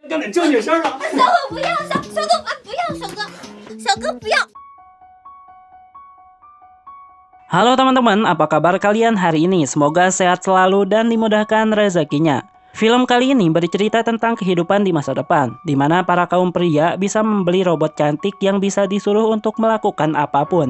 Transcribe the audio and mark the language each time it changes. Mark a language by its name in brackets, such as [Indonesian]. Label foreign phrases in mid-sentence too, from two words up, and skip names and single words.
[Chinese] 要点正经事儿啊！小哥不要，小哥不要，小哥不要。 [Indonesian] Halo teman-teman, apa kabar kalian hari ini? Semoga sehat selalu dan dimudahkan rezekinya. Film kali ini bercerita tentang kehidupan di masa depan, di mana para kaum pria bisa membeli robot cantik yang bisa disuruh untuk melakukan apapun.